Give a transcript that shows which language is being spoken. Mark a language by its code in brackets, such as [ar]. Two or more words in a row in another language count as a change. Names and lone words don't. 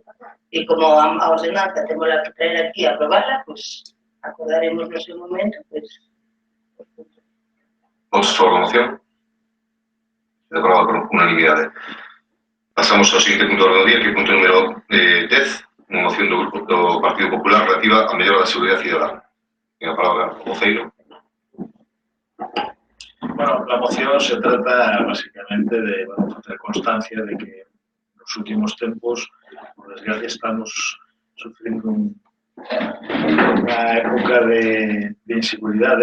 [gl] E como a ordenanza temos que traer aquí a aprobarla, pois acordaremos no seu momento, pois... Votos a favor da moción? De acordo por unanimidade. Pasamos ao seguinte punto do orde do día, que é o punto número 10, unha moción do Grupo do Partido Popular relativa á mellora da seguridade cidadana. Ten a palabra o concello. [es] Bueno, la moción se trata básicamente de hacer constancia de que en los últimos tiempos, por desgracia, estamos sufriendo una época de inseguridad.